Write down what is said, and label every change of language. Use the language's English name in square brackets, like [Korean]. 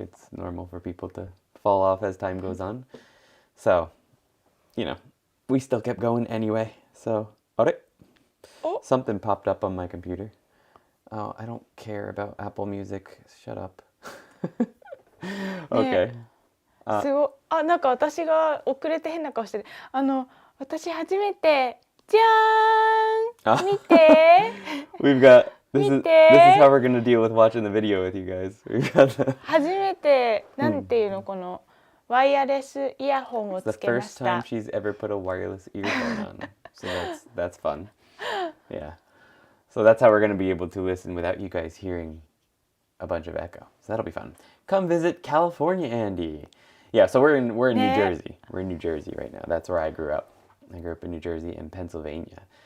[English] It's normal for people to fall off as time goes on. So, we still kept going anyway. So, Oh. Something popped up on my computer. Oh, I don't care about Apple Music. Shut up. Okay. [Japanese] すごいなんか私が遅れて変な顔してる私初めてじゃーん見て [English] We've got this is [Japanese] 見て [English] how we're gonna deal with watching the video with you guys. We've got [Japanese] 初めてなんていうのこのワイヤレスイヤホンを [English] the [Japanese] つけま [English] first [Japanese] した [English] time she's ever put a wireless earphone on. So that's fun. Yeah. So that's how we're gonna be able to listen without you guys hearing a bunch of echo. So that'll be fun. Come visit California, Andy. Yeah, so we're in New [Japanese] ね。 [English] Jersey. We're in New Jersey right now. That's where I grew up. I grew up in New Jersey and Pennsylvania.